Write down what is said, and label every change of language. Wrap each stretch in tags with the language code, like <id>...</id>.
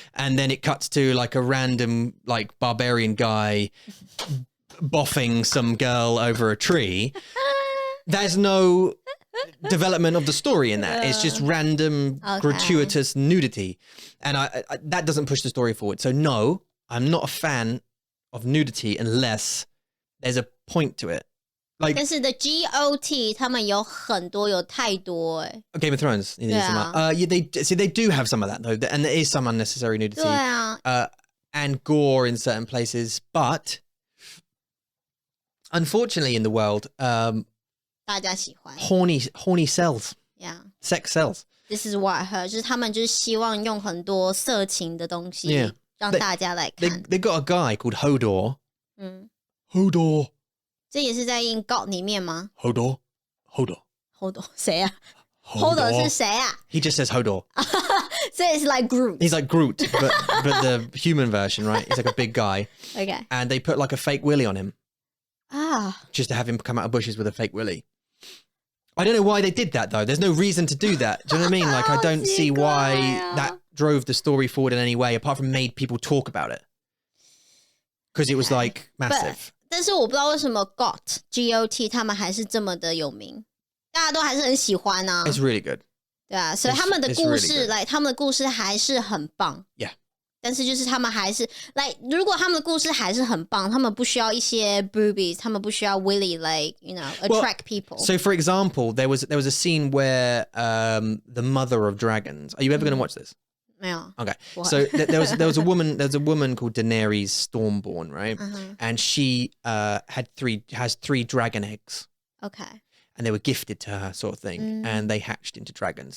<en>And then it cuts to like a random like barbarian guy boffing some girl over a tree. There's no development of the story in that. It's just random gratuitous nudity, and I that doesn't push the story forward. So no, I'm not a fan of nudity unless there's a point to it. Like,</en> <zh>但是的 GOT 他们有很多，有太多哎。</zh> <en>Game of Thrones. They do have some of that though, and there is some unnecessary nudity.</en> <zh>对啊。</zh> <en>And gore in certain places, but unfortunately in the world,</en> <zh>大家喜欢</zh> <en>horny sells. Yeah. Sex sells. This is what I heard.</en> <zh>就是他们就是希望用很多色情的东西 让大家来看。</zh> <en>They got a guy called Hodor. Hodor.</en> <zh>这也是在 in God 里面吗</zh> <en>Hodor.</en> <zh>谁啊 Hodor 是谁啊</zh> <en>He just says Hodor. So it's like Groot. He's like Groot, but the human version, right? He's like a big guy. Okay. And they put like a fake willy on him. Ah. Just to have him come out of bushes with a fake willy. I don't know why they did that though. There's no reason to do that. Do you know what I mean? Like I don't see why that drove the story forward in any way, apart from made people talk about it. Because it was like massive.</en> <zh>但是我不知道为什么 GOT 他们还是这么的有名，大家都还是很喜欢啊。</zh> <en>It's really good.</en> <zh>对啊，所以他们的故事，他们的故事还是很棒。</zh> <en>Yeah.</en> <zh>但是就是他们还是如果他们的故事还是很棒，他们不需要一些 boobies， 他们不需要</zh> <en>really attract people. So for example, there was a scene where the mother of dragons. Are you ever going to watch this?</en> <zh>没有</zh> <en>Okay. So there was a woman called Daenerys Stormborn, right? And she has 3 dragon eggs. Okay. And they were gifted to her, sort of thing. And they hatched into dragons.</en>